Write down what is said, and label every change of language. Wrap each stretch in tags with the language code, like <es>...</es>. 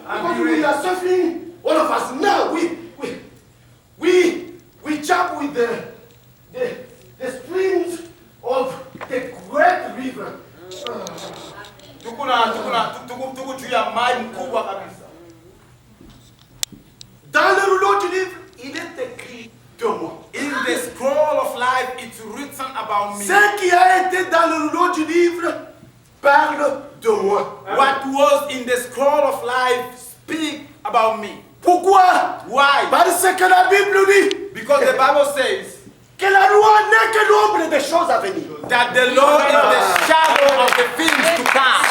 <en>Because we are suffering, all of us now. We jump with the streams of the great river.</en> <sw>Tuko juu ya maji mkubwa kabisa.</sw> <fr>Dans le rouleau du livre, il est écrit de moi.</fr> <en>In the scroll of life, it's written about me.</en> <fr>Ce qui a été dans le rouleau du livre parle de moi.</fr> <en>What was in the scroll of life speak about me.</en> <fr>Pourquoi?</fr> <en>Why?</en> <fr>Parce que la Bible dit</fr> <en>Because the Bible says</en> <fr>que la loi n'est que l'ombre des choses à venir.</fr> <en>that the Lord is the shadow of the things to come.</en>